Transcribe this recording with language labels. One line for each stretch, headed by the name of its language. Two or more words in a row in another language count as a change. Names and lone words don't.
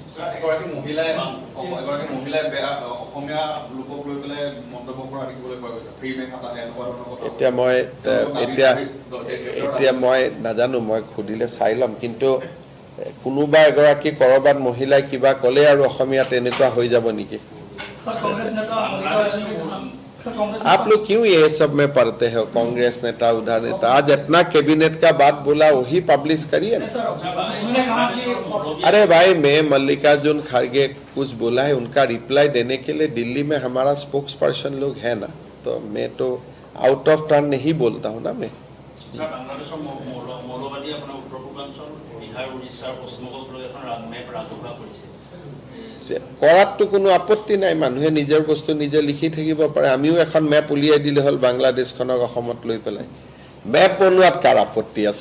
Assamese: এতিয়া মই নাজানো, মই সুধিলে চাই ল'ম। কিন্তু কোনোবা এগৰাকী ক'ৰবাত মহিলাই কিবা ক'লে আৰু অসমীয়াত এনেকুৱা হৈ যাব নেকি?
Hindi: आप लोग क्यों ये सब में पढ़ते हो? कांग्रेस नेता उधर नेता, आज इतना कैबिनेट का बात बोला वही पब्लिश करिए ना। अरे भाई, मैं मल्लिकार्जुन खड़गे कुछ बोला है, उनका रिप्लाई देने के लिए दिल्ली में हमारा
English: spokes person
Hindi: लोग है ना, तो मैं तो
English: out of turn
Hindi: नहीं बोलता हूँ ना।
Assamese: मैं কৰাতটো কোনো আপত্তি নাই, মানুহে নিজৰ বস্তু নিজে লিখি থাকিব পাৰে। আমিও এখন মেপ উলিয়াই দিলে হ'ল বাংলাদেশখনক অসমত লৈ পেলাই। মেপ বনোৱাত কাৰ আপত্তি আছে?